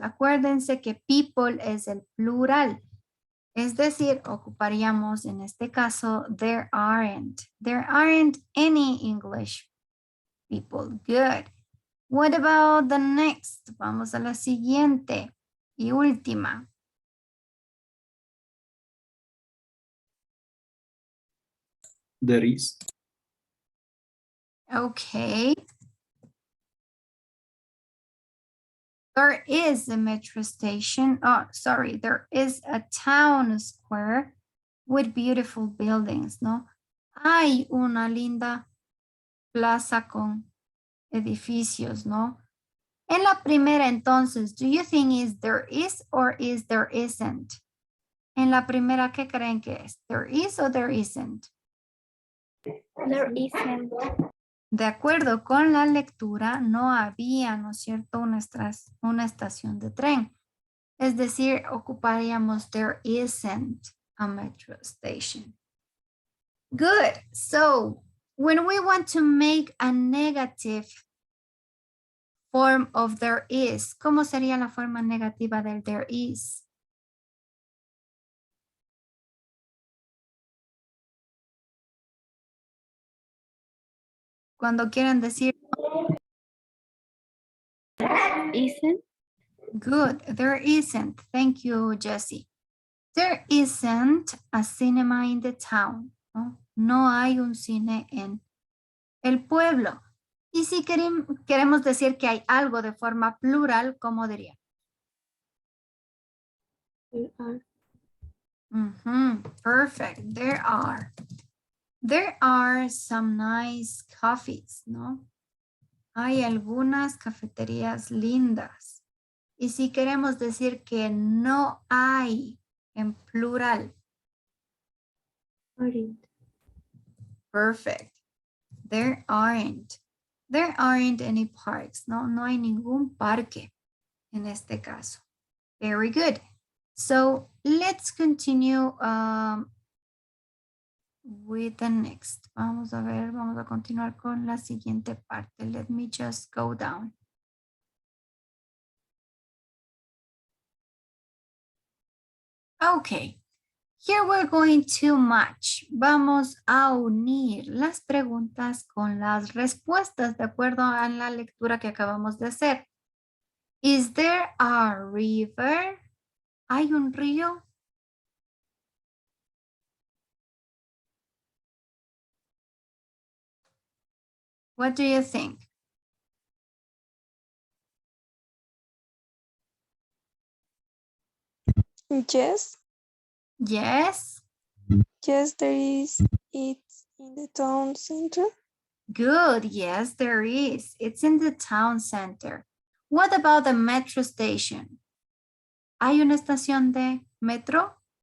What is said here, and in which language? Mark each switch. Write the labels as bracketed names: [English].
[Spanish] Acuérdense que people es el plural. Es decir, ocuparíamos en este caso, [English] there aren't. There aren't any English people. Good. What about the next? [Spanish] Vamos a la siguiente y última. [English] There is. Okay. There is a metro station. Oh, sorry. There is a town square with beautiful buildings, ¿no? [Spanish] Hay una linda plaza con edificios, ¿no? En la primera, entonces, [English] do you think is there is or is there isn't? [Spanish] En la primera, ¿qué creen que es? [English] There is or there isn't? There isn't. [Spanish] De acuerdo con la lectura, no había, ¿no es cierto?, una estación de tren. Es decir, ocuparíamos [English] there isn't a metro station. Good. So, when we want to make a negative form of there is. [Spanish] ¿Cómo sería la forma negativa del [English] there is? [Spanish] Cuando quieren decir [English] Isn't. good, there isn't. Thank you, Jessie. There isn't a cinema in the town. [Spanish] No, no hay un cine en el pueblo. Y si queremos decir que hay algo de forma plural, ¿cómo diría? [English] There are. Perfect. There are. There are some nice coffees, ¿no? [Spanish] Hay algunas cafeterías lindas. Y si queremos decir que no hay en plural. [English] Aren't. Perfect. There aren't. There aren't any parks. [Spanish] No, no hay ningún parque en este caso. [English] Very good. So let's continue with the next. [Spanish] Vamos a ver, vamos a continuar con la siguiente parte. [English] Let me just go down. Okay. Here we're going to match. [Spanish] Vamos a unir las preguntas con las respuestas de acuerdo a la lectura que acabamos de hacer. [English] Is there a river? [Spanish] ¿Hay un río? [English] What do you think? Yes, Yes. yes, there is. It's in the town center. Good. Yes, there is. It's in the town center. What about the metro station? [Spanish] ¿Hay una estación de metro?